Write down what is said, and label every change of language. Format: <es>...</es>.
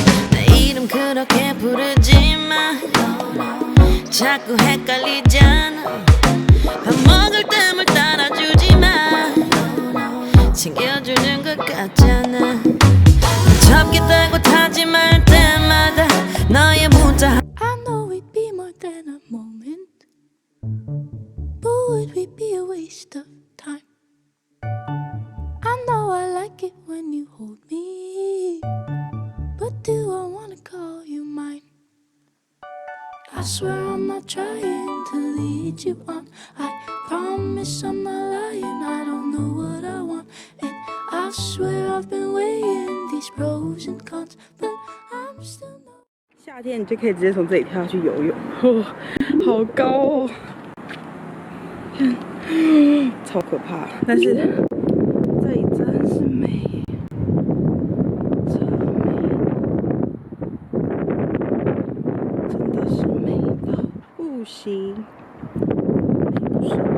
<ko>내 이름 그렇게 부르지마. 자꾸 헷갈리잖아. 밥 먹을 때 물 따라주지마. 챙겨주는 것 같잖아. 접기 떼고 타지 말 때마다 너의 문자.</ko> <en>I know we'd be more than a moment. But would we be a waste of time? I know I like it when you hold me, but do I wanna call you mine? I swear I'm not trying to lead you on. I promise I'm not lying. I don't know what I want, and I swear I've been weighing these pros and cons, but I'm still not.</en> <zh>夏天你就可以直接从这里跳下去游泳，哦，好高哦！超可怕，但是这里真是美，超美，真的是美到不行，美不胜收。</zh>